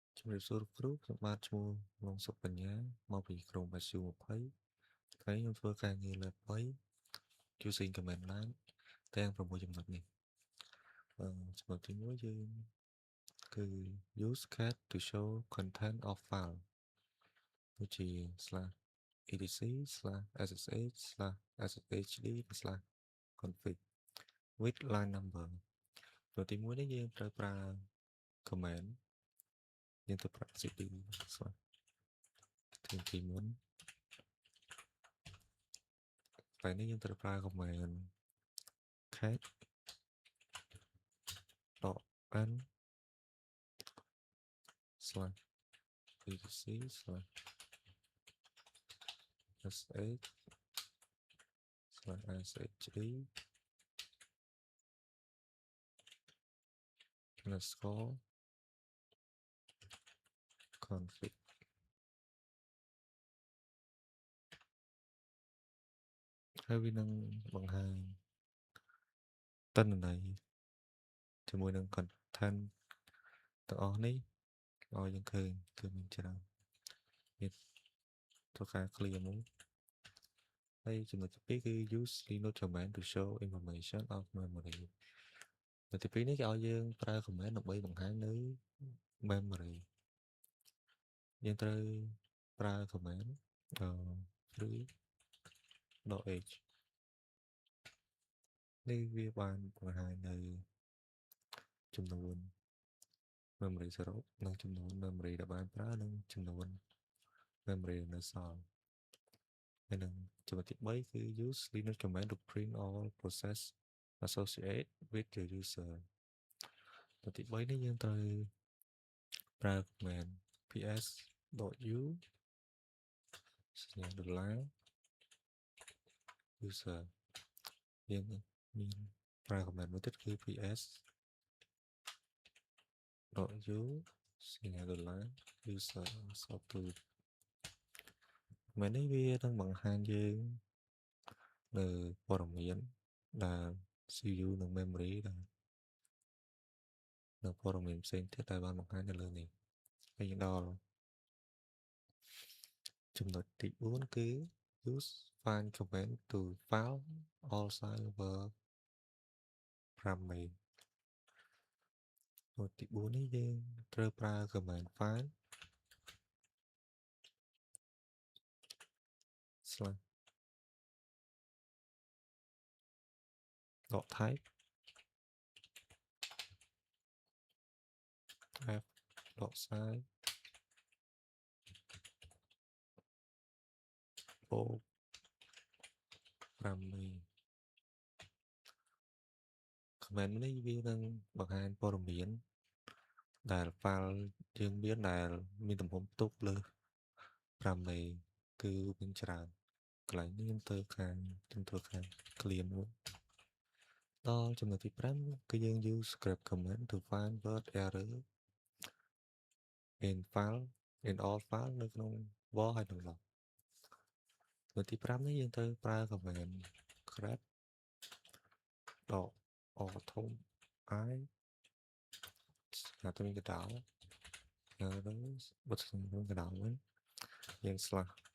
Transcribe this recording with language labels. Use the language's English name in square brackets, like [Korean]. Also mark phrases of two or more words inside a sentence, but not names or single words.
[Khmer] ជំរាបសួរគ្រូខ្ញុំបាទឈ្មោះឡុងសុកបញ្ញាមកពីក្រុមបាស៊ូ20ថ្ងៃខ្ញុំធ្វើការងារលើ3 [English] using command line [Khmer] ទាំង6ចំណុចនេះចំណុចទី1យើងគឺ [English] use cat to show content of file [Khmer] ដូចជា /etc/ssh/sshd/config [English] with line number [Khmer] ចំណុចទី1នេះយើងត្រូវប្រើ command យើងត្រូវប្រើ cd ទីមុន ពេលនេះយើងត្រូវប្រើ [English] command cat [Khmer] .n [English] slash etc slash sh slash shd underscore config ហើយ [Khmer] វានឹងបង្ហាញទិន្នន័យជាមួយនឹង content ទាំងអស់នេះឲ្យយើងឃើញគឺមានច្រើនមានត្រូវការ clear មួយហើយចំណុចទី2គឺ [English] use Linux command to show information of memory [Khmer] ចំណុចទី2នេះគេឲ្យយើងប្រើ command ដើម្បីបង្ហាញនៅ memory យើងត្រូវប្រើ command free.h នេះវាបានបង្ហាញនៅចំនួន memory សរុបនិង ចំនួន memory ដែលបានប្រើនិងចំនួន memory នៅសល់ហើយនឹងចំណុចទី3គឺ [English] use Linux command to print all process associated with the user [Khmer] ចំណុចទី3នេះយើងត្រូវប្រើ command ps.u សញ្ញាដុល្លារ user យើងមានប្រើ command មួយទៀតគឺ ps.u សញ្ញាដុល្លារ [English] user software [Khmer] មែននេះវានឹងបង្ហាញយើងនៅព័ត៌មានដែល CPU និង memory ដែល នៅព័ត៌មានផ្សេងទៀតដែលបានបង្ហាញនៅលើនេះហើយយើងដល់ចំណុចទី4គឺ [English] use find command to file all server parameter [Khmer] ចំណុចទី4នេះយើងត្រូវប្រើ [English] command find slash dot type f dot size [Khmer] o 5 command នេះវានឹងបង្ហាញព័ត៌មានដែល file យើងមានដែលមានទំហំផ្ទុកលើស5មេគឺមានច្រើនកន្លែងនេះខ្ញុំធ្វើខាង clear មួយដល់ចំណុចទី5គឺយើង [English] use script command to find word error in file in all file [Khmer] នៅក្នុង war ហើយនិង log ចំណុចទី5នេះយើងត្រូវប្រើ command [English] grep auto I [Khmer] ទៅមានកណ្ដោបិទស្ងកណ្ដោវិញយើង slash